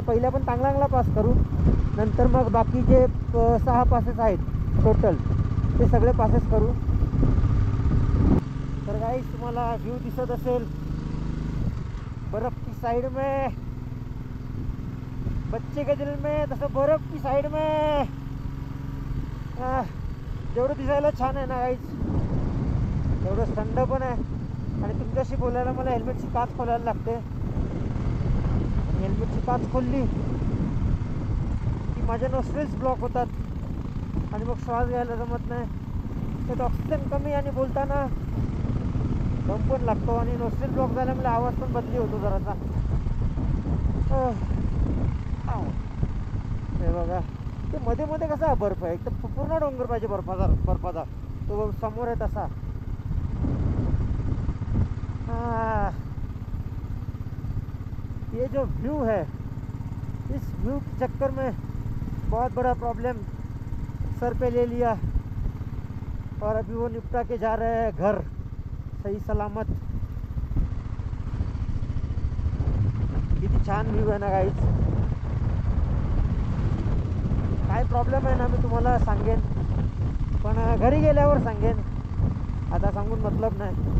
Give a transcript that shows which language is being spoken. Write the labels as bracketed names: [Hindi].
[Marathi] पहिले आपण तांगलांगला पास करू, नंतर मग बाकी जे 6 पासेस आहेत टोटल ते सगळे पासेस करू. तर गाइस तुम्हाला व्ह्यू दिसत असेल [Hindi] बर्फ की साइड में, बच्चे के दिल में [Marathi] तसं [Hindi] बर्फ की साइड में. [Marathi] जेवढं दिसायला छान आहे ना गाइस तेवढं थंड पण आहे. आणि तुमच्याशी बोलायला मला हेल्मेटची काच खोलायला लागते. हेल्मेटची काच खोलली की माझे नोस्ट्रिल्स ब्लॉक होतात आणि मग श्वास घ्यायला जमत नाही. त्यात ऑक्सिजन कमी आणि बोलताना दम पण लागतो आणि नोस्ट्रिल ब्लॉक झाल्यामुळे आवाज पण बदली होतो जरासा. हे बघा ते मध्ये मध्ये कसा बर्फ आहे, एक तर पूर्ण डोंगर पाहिजे बर्फाचा तो समोर आहे तसा. [Hindi] ये जो व्यू है, इस व्यू के चक्कर में बहुत बड़ा प्रॉब्लम सर पे ले लिया और अभी वो निपटा के जा रहे हैं घर सही सलामत. [Marathi] किती छान व्यू आहे ना गाईज. काय प्रॉब्लेम आहे ना मी तुम्हाला सांगेन, पण घरी गेल्यावर सांगेन, आता सांगून मतलब नाही.